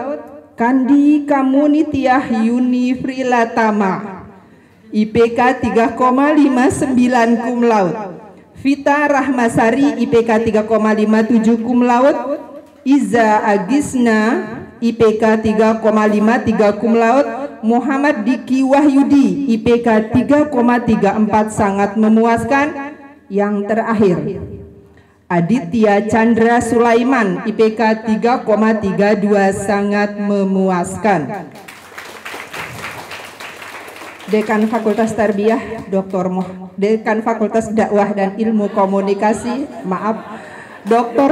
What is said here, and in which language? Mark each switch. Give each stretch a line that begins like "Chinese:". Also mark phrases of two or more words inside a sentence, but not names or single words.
Indonesian: Kandi Kamunitiah Yuni Frilatama IPK 3,59
Latin: cum laude.
Indonesian: Vita Rahmasari IPK 3,57
Latin: cum laude.
Indonesian: Iza Agisna IPK 3,53
Latin: cum laude.
Indonesian: Muhammad Diki Wahyudi IPK 3,34 sangat memuaskan. Yang terakhir Aditya Chandra Sulaiman IPK 3,32 sangat memuaskan. Dekan Fakultas Tarbiyah Dekan Fakultas Dakwah dan Ilmu Komunikasi Dr.